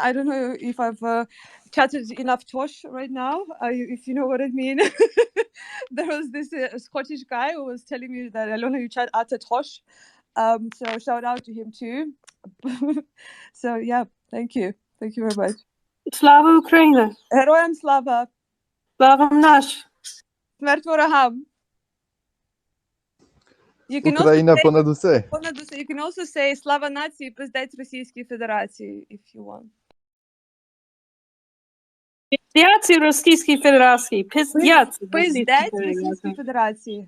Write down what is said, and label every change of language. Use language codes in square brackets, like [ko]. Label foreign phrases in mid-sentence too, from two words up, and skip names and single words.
[en] I don't know if I've chatted enough tosh right now, if you know what I mean. There was this Scottish guy who was telling me that Alona, you chat at a tosh. So shout out to him too. So yeah, thank you very much. [uk] Слава Україні. Героям слава. Слава наш. Смерть ворогам. [en] You can also say [uk] Слава нації, пиздець Російській Федерації, [en] if you want. [uk] Пиздец Російській Федерації. Пиздец Російській Федерації.